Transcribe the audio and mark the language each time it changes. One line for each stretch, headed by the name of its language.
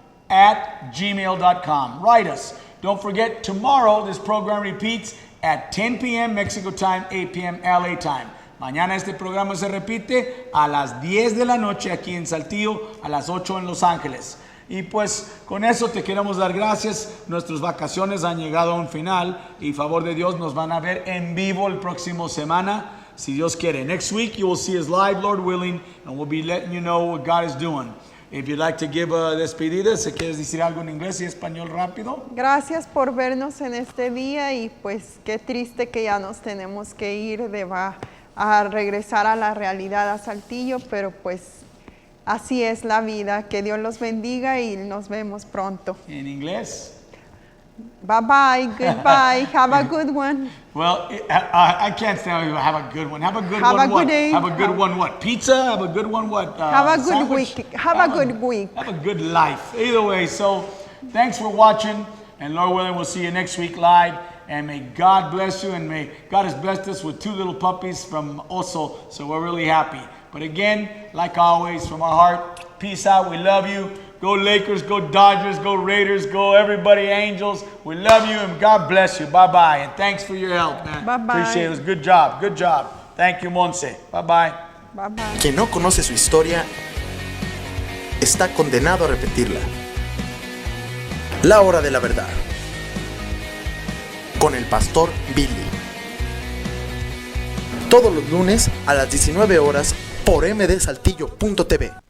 English: PastorBilly21@gmail.com. Write us. Don't forget, tomorrow this program repeats at 10 p.m. Mexico time, 8 p.m. LA time.
Spanish: Mañana este programa se repite a las 10 de la noche aquí en Saltillo, a las 8 en Los Ángeles. Y pues con eso te queremos dar gracias. Nuestras vacaciones han llegado a un final y favor de Dios nos van a ver en vivo el próximo semana. Si Dios quiere.
English: Next week you will see us live, Lord willing, and we'll be letting you know what God is doing. If you'd like to give a despedida,
Spanish: si quieres decir algo en inglés y español rápido. Gracias por vernos en este día y pues qué triste que ya nos tenemos que ir a regresar a la realidad a Saltillo, pero pues así es la vida. Que Dios los bendiga y nos vemos pronto. En inglés.
English: Bye bye, goodbye, have a good one. Well, I can't say have a good one. Have a good one. Have a what? good day. Have a good one. What? Pizza. Have a good one. What? Have a good sandwich? week. Have a good week. Have a good life. Either way. So, thanks for watching. And Lord willing, we'll see you next week live. And may God bless you. And may God has blessed us with 2 little puppies from Oso. So we're really happy. But again, like always, from our heart, peace out. We love you. Go Lakers, go Dodgers, go Raiders, go everybody Angels. We love you and God bless you. Bye-bye. And thanks for your help, man. Bye-bye. Appreciate it. It was good job. Good job. Thank you, Monse. Bye-bye. Bye-bye.
Spanish: Quien no conoce su historia está condenado a repetirla. La hora de la verdad. Con el pastor Billy. Todos los lunes a las 19 horas por mdsaltillo.tv.